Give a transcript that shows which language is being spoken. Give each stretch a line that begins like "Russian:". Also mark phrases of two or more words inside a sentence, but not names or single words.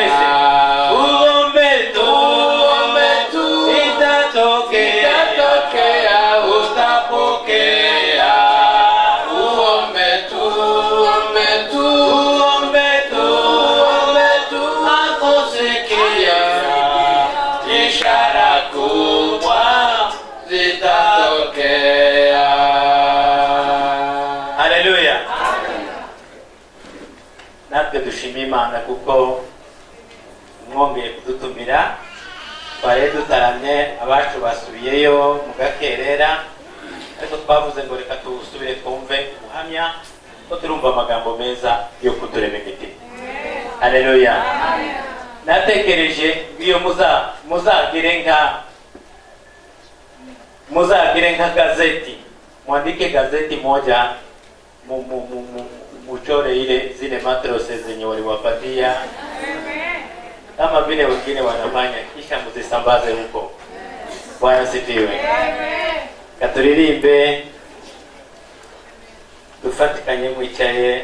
Swahili: Uombe tu itatokea, utapokea. Uombe tu akusikia, ishara kubwa zitatokea. Haleluya.
Rundi: Natwe dushima Imana kuko mwongeye kudutumira, twari dutaramye, abacu basubiyeyo mu gakerera, ariko twavuze ngo reka tusubire twumve ubuhamya, ko turumva amagambo meza yo kuturema imitima. Haleluya.
Swahili: Natekereje iyo muzagire nka gazeti, mwandike gazeti moja, muchore ile zile matrose zenye waliwapatia kama vile wengine wanafanya, kisha muzisambaze huko. Bwana sifiwe.
Rundi: Katuririmbe, tufatikanye mwicaye.